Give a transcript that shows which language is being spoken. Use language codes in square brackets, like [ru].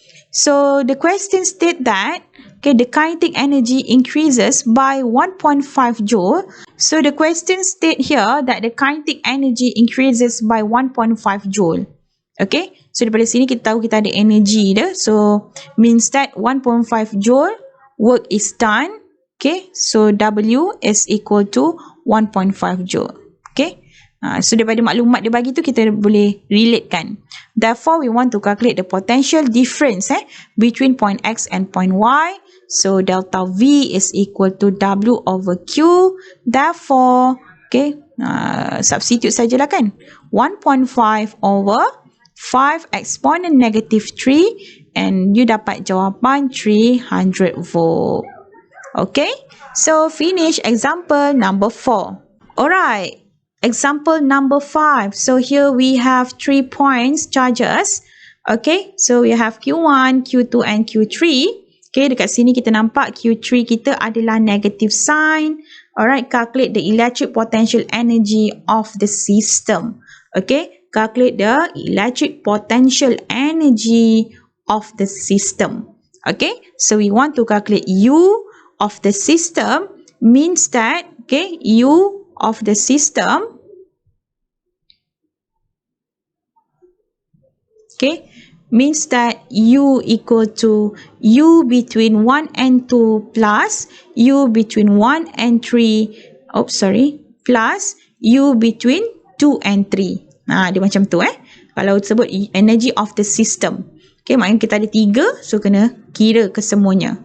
[en] So the question states that, okay, the kinetic energy increases by 1.5 joule. So the question states here that the kinetic energy increases by 1.5 joule. [ms] Okay, so daripada sini kita tahu kita ada energy dia. [en] So means that 1.5 joule work is done. Okay, so W is equal to 1.5 joule. [ms] Okay, so daripada maklumat dia bagi tu kita boleh relate kan. [en] Therefore, we want to calculate the potential difference between point X and point Y. So delta V is equal to W over Q. Therefore, okay, substitute [ms] sajalah kan. [en] 1.5 over 5 exponent negative 3 and you [ms] dapat jawapan [en] 300 volt. Okay, so finish example number 4. Alright. Example number 5. So here we have 3 points charges. Okay, so we have Q1, Q2 and Q3. [ms] Okay, dekat sini kita nampak Q3 kita adalah negative sign. [en] Alright, calculate the electric potential energy of the system. Okay, calculate the electric potential energy of the system. Okay, so we want to calculate U of the system means that, okay, U of the system, okay, means that U equal to U between 1 and 2 plus U between 1 and 3, plus U between 2 and 3. [ms] Dia macam tu kalau sebut [en] energy of the system. [ms] Okay, maknanya kita ada 3, so kena kira ke semuanya.